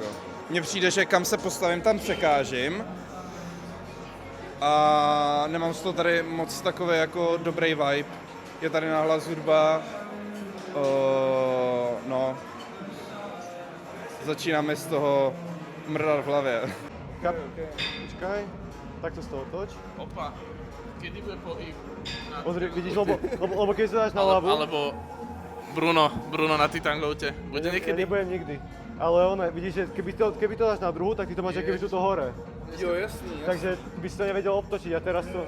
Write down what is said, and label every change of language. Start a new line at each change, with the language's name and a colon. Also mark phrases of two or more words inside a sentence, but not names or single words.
Czech: Mně přijde, že kam se postavím, tam překážím a nemám z toho tady moc takový jako dobrý vibe. Je tady nahlas hudba, no, začínáme z toho mrdat v hlavě.
Slovak: Počkaj, takto z toho toč. Opa, kedy bude pohyb? Pozri, vidíš, lebo keď sa dáš na ľavu... Alebo Bruno na Titangoute. Bude Ja niekedy? nebudem nikdy. Ale ono, vidíš, že keby to dáš na druhu, tak ty to máš keby tuto hore.
Czech: Jo, jasný.
Slovak: Takže by si to nevedel obtočiť a teraz to...